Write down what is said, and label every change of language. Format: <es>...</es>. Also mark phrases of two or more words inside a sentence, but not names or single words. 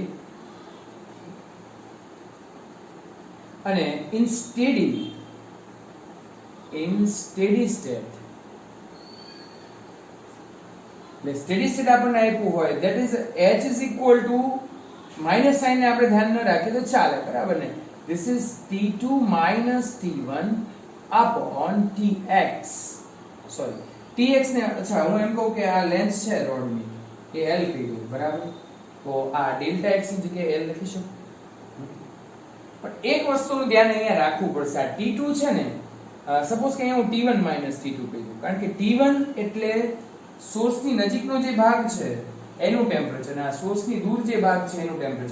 <gu>અને</gu> <en>in steady state</en> <gu>એટલે</gu> <en>steady state</en> <gu>આપણને આપ્યું હોય</gu> <en>that is H is equal to minus sign</en> <gu>ને આપણે ધ્યાન ન રાખીએ તો ચાલે બરાબર ને.</gu> <en>this is T2 minus T1 upon Tx. sorry Tx</en> <gu>ને અચ્છા હું એમ કહું કે આ લેન્થ છે રોડની એ L કહી દઉં બરાબર. તો આ ડેલ્ટા x ની જગ્યાએ L લખી શકું. પણ એક વસ્તુનું ધ્યાન અહીંયા રાખવું પડશે. આ T2 છે ને, સપોઝ કે અહીંયા હું</gu> <en>T1 minus T2</en> <gu>કહી દઉં, કારણ કે T1 એટલે સોર્સની નજીકનો જે ભાગ છે એનું ટેમ્પરેચર, અને આ સોર્સની દૂર જે ભાગ છે એનું ટેમ્પરેચર.</gu>